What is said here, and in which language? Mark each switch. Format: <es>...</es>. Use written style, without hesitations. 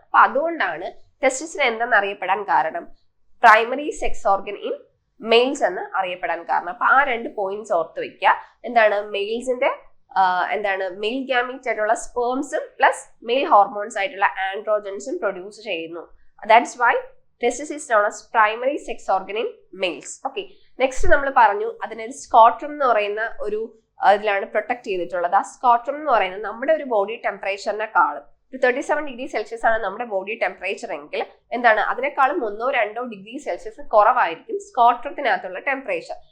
<ml>അപ്പൊ അതുകൊണ്ടാണ് ടെസ്റ്റിസിനെ എന്തെന്ന് അറിയപ്പെടാൻ കാരണം,</ml> <en>primary sex organ in males</en> <ml>എന്ന് അറിയപ്പെടാൻ കാരണം. അപ്പൊ ആ 2 പോയിന്റ്സ് ഓർത്ത് വെക്കുക. എന്താണ്, മെയിൽസിന്റെ എന്താണ് മെയിൽ ഗ്യാമീറ്റ് ആയിട്ടുള്ള സ്പേംസും പ്ലസ് മെയിൽ ഹോർമോൺസ് ആയിട്ടുള്ള ആൻഡ്രോജൻസും പ്രൊഡ്യൂസ് ചെയ്യുന്നു. That's why</ml> <en>testis is known as primary sex organ in males.</en> <ml>Okay, next നമ്മൾ പറഞ്ഞു അതിനൊരു സ്കോട്രം എന്ന് പറയുന്ന ഒരു അതിലാണ് പ്രൊട്ടക്ട് ചെയ്തിട്ടുള്ളത്. ആ സ്കോട്രം എന്ന് പറയുന്നത് നമ്മുടെ ഒരു ബോഡി ടെമ്പറേച്ചറിനെക്കാളും 37 ഡിഗ്രി സെൽഷ്യസ് ആണ് നമ്മുടെ ബോഡി ടെമ്പറേച്ചർ എങ്കിൽ എന്താണ്, അതിനേക്കാളും 1-2 ഡിഗ്രി സെൽഷ്യസ് കുറവായിരിക്കും സ്കോട്രത്തിനകത്തുള്ള ടെമ്പറേച്ചർ.</ml>